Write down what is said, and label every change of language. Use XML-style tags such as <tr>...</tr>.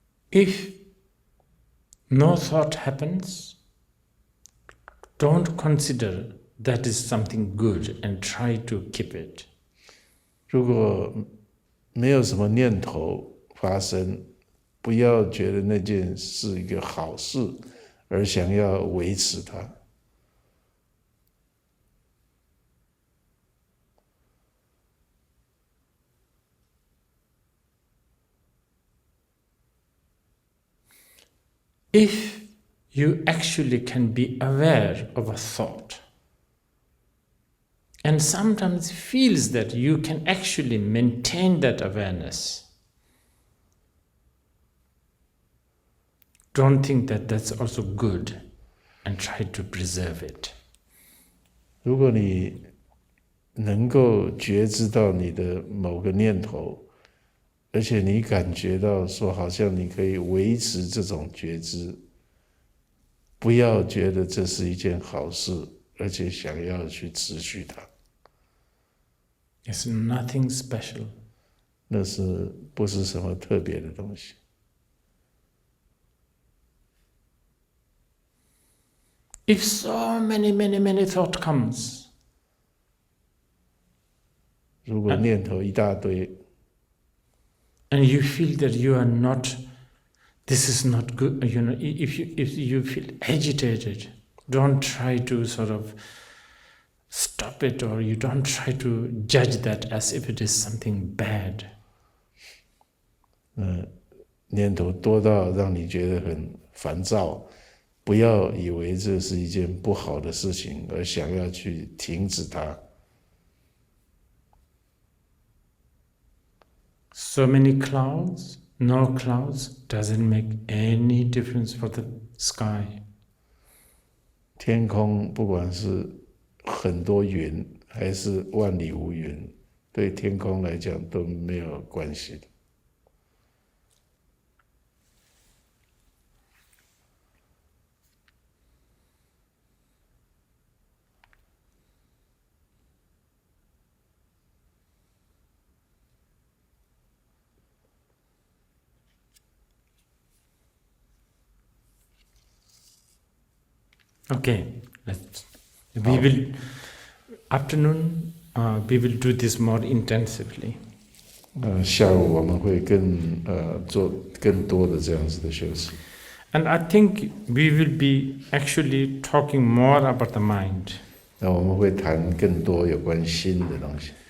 <en>If no thought happens, don't consider that is something good and try to keep it.</en> <zh>如果没有什么念头发生，不要觉得那件是一个好事，而想要维持它。</zh> <en>If you actually can be aware of a thought, and sometimes feels that you can actually maintain that awareness, don't think that that's also good and try to preserve it.</en> <zh>如果你能够觉知到你的某个念头，而且你感觉到说好像你可以维持这种觉知，不要觉得这是一件好事，而且想要去持续它。</zh> <en>It's nothing special.</en> <zh>那是不是什么特别的东西？</zh> <en>If so many thought comes,</en> <zh>如果念头一大堆，</zh> <en>and you feel that you are not, this is not good, if you feel agitated, don't try to sort of stop it, or you don't try to judge that as if it is something bad.</en> <zh>念头多到让你觉得很烦躁，不要以为这是一件不好的事情，而想要去停止它。</zh> <en>So many clouds, no clouds doesn't make any difference for the sky.</en> <zh>天空不管是很多云还是万里无云，对天空来讲都没有关系的。</zh> <en>Okay, we will afternoon. We will do this more intensively.</en> <zh>下午我们会做更多的这样子的休息。</zh> <en>And I think we will be actually talking more about the mind.</en> <zh>那我们会谈更多有关心的东西。</zh>